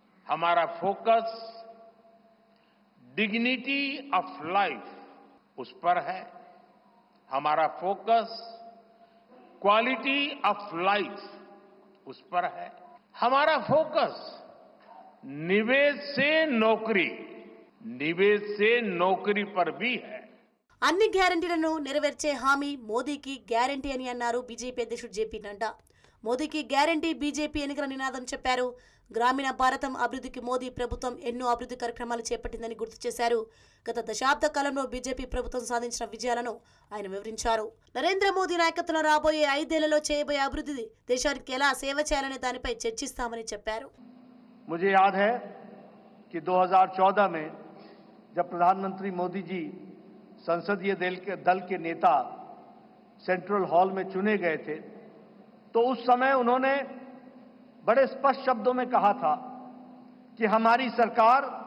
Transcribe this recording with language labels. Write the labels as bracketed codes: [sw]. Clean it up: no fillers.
[hi] हमारा focus dignity of life उस पर है। हमारा फोकस क्वालिटी ऑफ लाइफ उस पर है। हमारा फोकस निवेश से नौकरी पर भी है। [te] అన్ని గ్యారంటీలను నెరవేర్చే హామీ మోదీకి గ్యారంటీ అని అన్నారు బీజేపీ అధ్యక్షుడు జేపీ నడ్డా. మోదీకి గ్యారంటీ బీజేపీ ఎన్నికల నినాదం చెప్పారు. గ్రామీణ భారతం అభివృద్ధికి మోదీ ప్రభుత్వం ఎన్నో అభివృద్ధి కార్యక్రమాలు చేపట్టిందని గుర్తు చేశారు. గత దశాబ్ద కాలంలో బీజేపీ ప్రభుత్వం సాధించిన విజయాలను ఆయన వివరించారు. నరేంద్ర మోదీ నాయకత్వంలో రాబోయే 5 ఏళ్లలో చేయబోయే అభివృద్ధి దేశానికి ఎలా సేవ చేయాలనే దానిపై చర్చిస్తామని చెప్పారు. [hi] मुझे याद है कि 2014 में जब प्रधानमंत्री मोदी जी संसदीय दल के नेता सेंट्रल हॉल में चुने गए थे, तो उस समय उन्होंने बड़े स्पष्ट शब्दों में कहा था कि हमारी सरकार